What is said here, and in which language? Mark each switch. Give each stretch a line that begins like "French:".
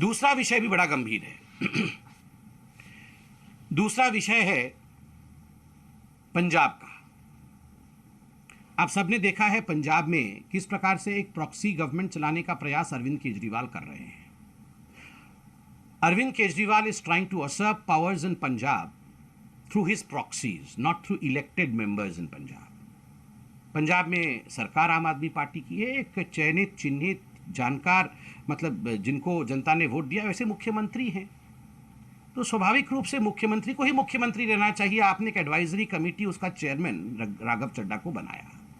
Hindi: दूसरा विषय भी बड़ा गंभीर है। दूसरा विषय है पंजाब का। आप सबने देखा है पंजाब में किस प्रकार से एक प्रॉक्सी गवर्नमेंट चलाने का प्रयास अरविंद केजरीवाल कर रहे हैं।
English: Arvind Kejriwal is trying to usurp powers in Punjab through his proxies, not through elected members in Punjab.
Hindi: Punjab में सरकार आम आदमी पार्टी की है, एक चयनित, चिन्हित, जानकार, मतलब जिनको जनता ने वोट दिया वैसे मुख्यमंत्री हैं। तो स्वाभाविक रूप से मुख्यमंत्री को ही मुख्यमंत्री रहना चाहिए। आपने एक एडवाइजरी कमेटी, उसका चेयरमैन राघव चड्ढा को बनाया।